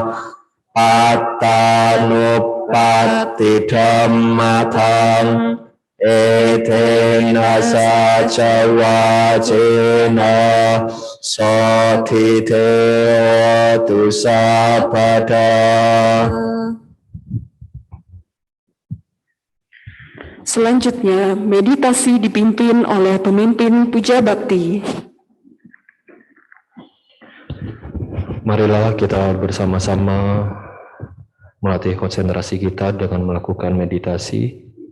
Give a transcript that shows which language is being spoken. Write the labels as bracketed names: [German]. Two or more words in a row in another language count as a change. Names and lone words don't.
[Pali] Attanupatti dhammatang Etena saca wacena sathite tu sapada. [Indonesian] Selanjutnya, meditasi dipimpin oleh pemimpin puja bakti. Marilah kita bersama-sama melatih konsentrasi kita dengan melakukan meditasi.